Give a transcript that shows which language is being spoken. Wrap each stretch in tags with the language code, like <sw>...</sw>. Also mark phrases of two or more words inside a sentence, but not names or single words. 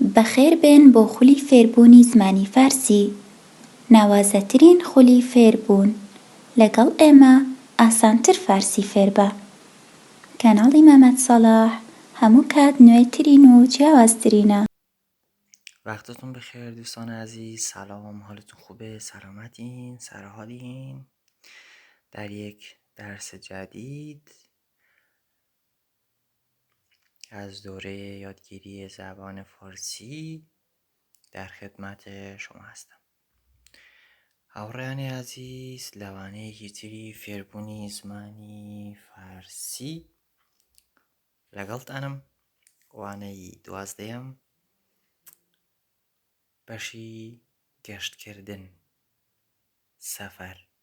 <ckb>بەخێربێن بۆ خولی فێربوونی زمانی فارسی. ناوازەترین خولی فێربوون. لەگەڵ ئێمە ئاسانتر فارسی فێر بە. کەناڵی مەمەد سەلاح هەموو کات نوێترین و جیاوازترینە.</ckb> <fa>وقتتون بخیر دوستان عزیز. سلام، حالتون خوبه؟ سلامتین؟ سرحالین؟ در یک درس جدید از دوره یادگیری زبان فارسی در خدمت شما هستم.</fa> <ckb>هاوڕێیانی عزیز، لەوانەیەکی تری فێربوونی زمانی فارسی لەگەڵتانم. وانەی 12ەم بەشی گەشتکردن، سەفەر.</ckb>